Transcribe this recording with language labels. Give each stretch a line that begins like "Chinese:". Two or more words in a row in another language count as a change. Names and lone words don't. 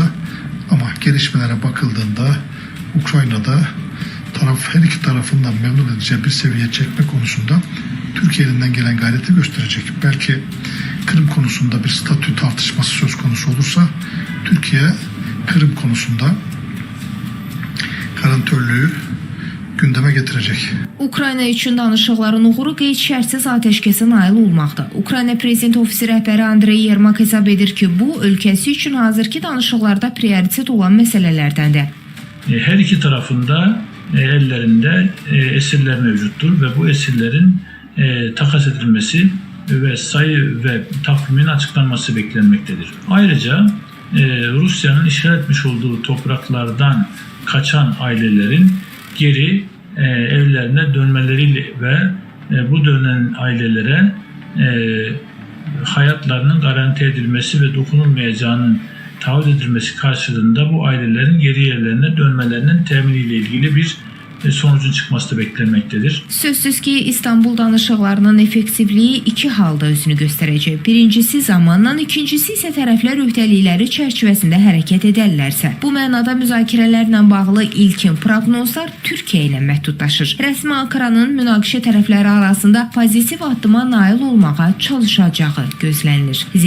Turkish: Ama gelişmelere bakıldığında Ukrayna'da her iki tarafından memnun edeceği bir seviyeye çekme konusunda Türkiye elinden gelen gayreti gösterecek. Belki Kırım konusunda bir statü tartışması söz konusu olursa Türkiye Kırım konusunda garantörlüğü gündeme getirecek.
Azerbaijani: Ukrayna üçün danışıqların uğuru qeyd şərtsiz atəşkəsə nail olmaqda. Ukrayna prezident ofisi rəhbəri Andrey Yermak hesab edir ki, bu ölkəsi üçün hazırki danışıqlarda prioritet olan məsələlərdəndir.
Turkish: Her iki tarafında ellerinde esirler mevcuttur ve bu esirlerin takas edilmesi ve sayı ve takvimin açıklanması beklenmektedir. Ayrıca Rusya'nın işgal etmiş olduğu topraklardan kaçan ailelerin geri evlerine dönmeleri ve bu dönen ailelere hayatlarının garanti edilmesi ve dokunulmayacağının taahhüt edilmesi karşılığında bu ailelerin geri yerlerine dönmelerinin teminiyle ilgili bir sonucun çıkması da beklenmektedir.
Azerbaijani: Sözsüz ki, İstanbul danışıqlarının effektivliyi iki halda özünü göstərəcək. Birincisi zamanla, ikincisi isə tərəflər öhdəlikləri çərçivəsində hərəkət edərlərsə. Bu mənada müzakirələrlə bağlı ilkin proqnozlar Türkiyə ilə məhdudlaşır. Rəsmi Ankaranın münaqişə tərəfləri arasında pozitiv addıma nail olmağa çalışacağı gözlənilir.